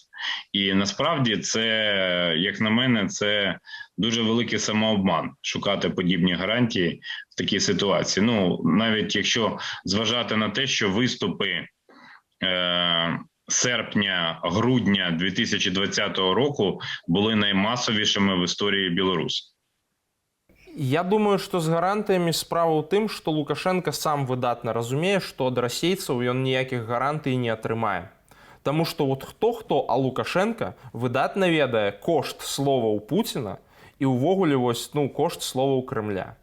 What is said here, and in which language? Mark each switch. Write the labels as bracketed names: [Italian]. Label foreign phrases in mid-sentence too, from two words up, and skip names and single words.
[Ukrainian] І насправді це, як на мене, це дуже великий самообман шукати подібні гарантії в такій ситуації. Ну, навіть якщо зважати на те, що виступи серпня-грудня 2020 року були наймасовішими в історії Білорусі. Я думаю, [Belarusian] што з гарантыямі справа ў тым, што Лукашенко сам выдатна разумее, што ад расейцаў ён ніякіх гарантый не атрымае. Таму што вот хто-хто, а Лукашенко выдатна ведае кошт словаў Пуціна і ўвогуле вось, ну, кошт словаў Крэмля.